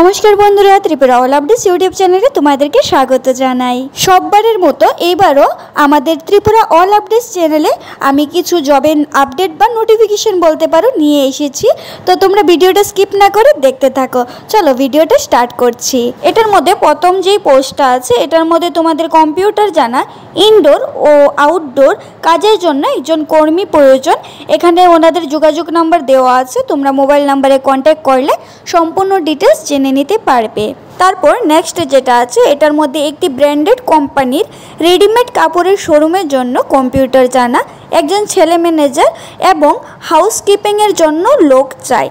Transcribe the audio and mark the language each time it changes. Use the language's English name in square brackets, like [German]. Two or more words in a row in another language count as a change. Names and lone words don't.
[Bangla] নমস্কার বন্ধুরা ত্রিপুরা অল আপডেটস ইউটিউব চ্যানেলে তোমাদেরকে স্বাগত জানাই। সববারের মতো এবারও আমাদের ত্রিপুরা অল আপডেটস চ্যানেলে আমি কিছু জবের আপডেট বা নোটিফিকেশন বলতে পারো নিয়ে এসেছি। তো তোমরা ভিডিওটা স্কিপ না করে দেখতে থাকো। চলো ভিডিওটা স্টার্ট করছি। এটার মধ্যে প্রথম যে পোস্টটা আছে এটার মধ্যে তোমাদের কম্পিউটার জানা ইনডোর ও আউটডোর কাজের জন্য একজন কর্মী প্রয়োজন। এখানে ওনাদের যোগাযোগ নাম্বার देওয়া আছে। তোমরা মোবাইল নাম্বারে কন্ট্যাক্ট করলে সম্পূর্ণ ডিটেইলস জেনে নিতে পারবে। তারপর নেক্সট যেটা আছে এটার মধ্যে একটি ব্র্যান্ডেড কোম্পানির রেডিমেড কাপড়ের শোরুমের জন্য কম্পিউটার জানা একজন ছেলে ম্যানেজার এবং হাউসকিপিং এর জন্য লোক চাই।